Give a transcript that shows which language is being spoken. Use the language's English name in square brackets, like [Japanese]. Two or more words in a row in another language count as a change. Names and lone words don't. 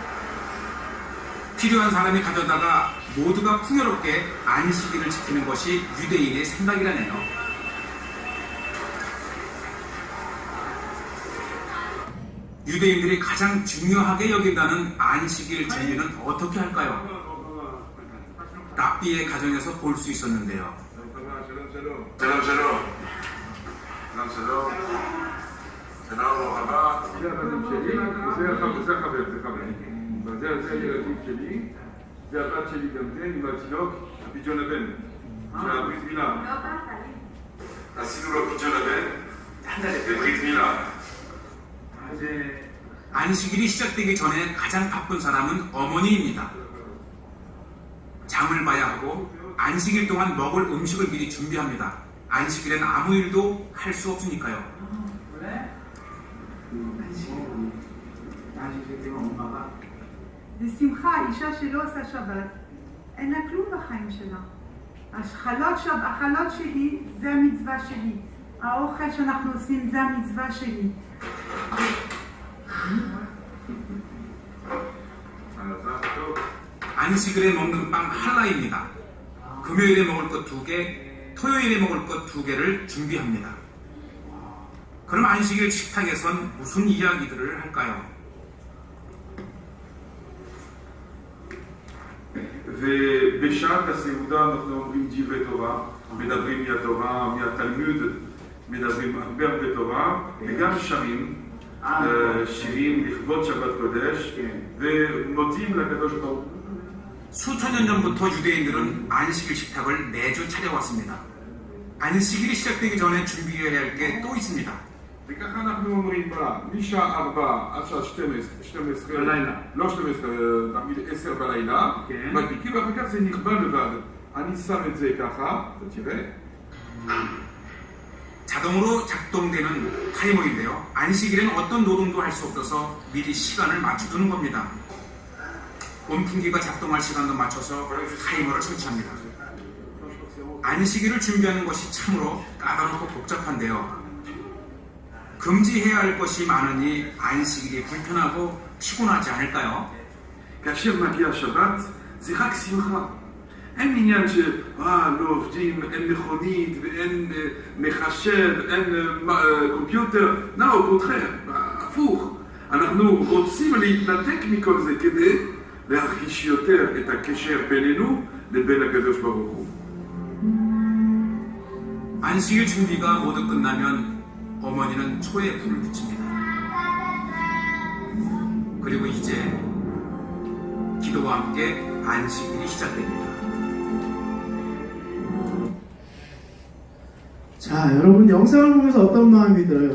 [Korean] 필요한 사람이 가져다가 모두가 풍요롭게 안식일을 지키는 것이 유대인의 생각이라네요. 유대인들이 가장 중요하게 여긴다는 안식일 준비는 어떻게 할까요? 랍비의 가정에서 볼 수 있었는데요. [Hebrew] שלום, שלום. שלום, שלום. שלום רבה. זה הבנים שלי, וזה החבר, זה חבר. זה הילדים שלי, זה הבת שלי גם כן, עם התינוק, הפיג'ון הבן, שהברית מילה. עשינו לו פיג'ון הבן, בברית מילה. [Korean] 안식일이 시작되기 전에 가장 바쁜 사람은 어머니입니다. 장을 봐야 하고 안식일 동안 먹을 음식을 미리 준비합니다. 안식일엔 아무 일도 할 수 없으니까요. [Hebrew] בשמחה, אישה שלא עושה שבת, אין לה כלום בחיים שלה. החלות שלי זה המצווה שלי. האוכל שאנחנו עושים זה המצווה שלי. [Korean] 안식일에 먹는 빵 할라입니다. 금요일에 먹을 것 2개, 토요일에 먹을 것 2개를 준비합니다. 그럼 안식일 식탁에선 무슨 이야기들을 할까요? [Hebrew] ובשעת הסעודה אנחנו אומרים דברי תורה, מדברים מהתורה, מהתלמוד, מדברים הרבה תורה, וגם שרים, שירים לכבוד שבת קודש, ומודים לקדוש ברוך הוא. [Korean] 수천 년 전부터 유대인들은 안식일 식탁을 매주 차려왔습니다. 안식일이 시작되기 전에 준비해야 할 게 또 있습니다. [Hebrew] וככה אנחנו אומרים משעה 4 עד שעה 12, בלילה. לא 12, תמיד 10 בלילה, כן. מדליקים ואחר כך זה נכבה לבד. אני שם את זה ככה, אתה תראה. [Korean] 자동으로 작동되는 타이머인데요. 안식일에는 어떤 노동도 할 수 없어서 미리 시간을 맞춰두는 겁니다. 온풍기가 작동할 시간도 맞춰서 타이머를 설치합니다. 안식일을 준비하는 것이 참으로 까다롭고 복잡한데요. 금지해야 할 것이 많으니 안식일이 불편하고 피곤하지 않을까요? [Hebrew] כאשר מגיע השבת, זה רק שמחה. אין עניין לא עובדים, אין מכונית ואין מחשב, אין קומפיוטר. לא, פותחם, הפוך. אנחנו רוצים להתנתק מכל זה כדי להרגיש יותר את הקשר בינינו לבין הקדוש ברוך הוא. [Korean] 안식일 준비가 모두 끝나면 어머니는 초에 불을 붙입니다. 그리고 이제 기도와 함께 안식일이 시작됩니다. 자, 여러분 영상을 보면서 어떤 마음이 들어요?